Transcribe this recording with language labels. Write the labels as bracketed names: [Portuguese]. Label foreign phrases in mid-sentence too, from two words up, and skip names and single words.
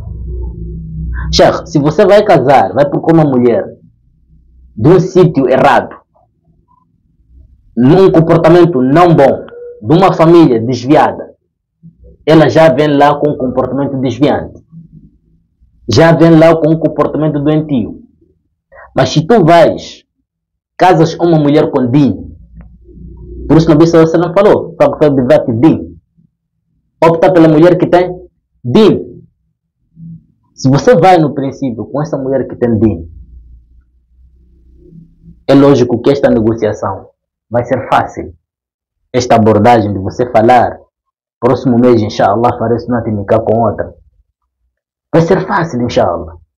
[Portuguese] Sheikh, se você vai casar, vai procurar uma mulher de um sítio errado, num comportamento não bom, de uma família desviada, ela já vem lá com um comportamento desviante, já vem lá com um comportamento doentio. Mas se tu vais, casas uma mulher com din, por isso o [Arabic] نبي صلى الله عليه وسلم [Portuguese] falou, opta pela mulher que tem din. Se você vai no princípio com essa mulher que tem din, é lógico que esta negociação vai ser fácil. Esta abordagem de você falar, próximo mês, inshallah, farei [Arabic] سنة نكاح [Portuguese] com outra, vai ser fácil, inshallah.